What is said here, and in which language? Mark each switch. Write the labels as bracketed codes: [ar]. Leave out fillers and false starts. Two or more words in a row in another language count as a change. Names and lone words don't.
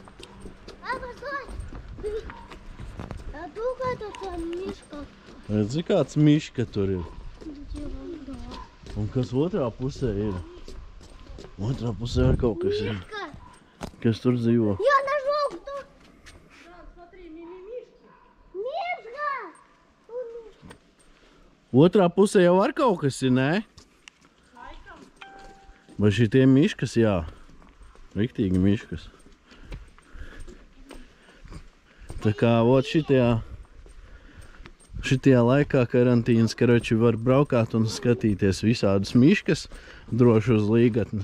[lv] Redzi, kāds miška tur ir. Un kas otrā pusē ir? Otrā pusē ir kaut kas ir. Kas tur dzīvo? [ru] Я нашел кто? Смотри, мимимишки. Мишка! [lv] Otrā pusē jau var kaut kas ir, nē? Vai šitie miškas, jā. Riktīgi miškas. Tā kā, vot šitajā laikā karantīnas, karoči, var braukāt un skatīties visādas miškas, droši uz līgatni.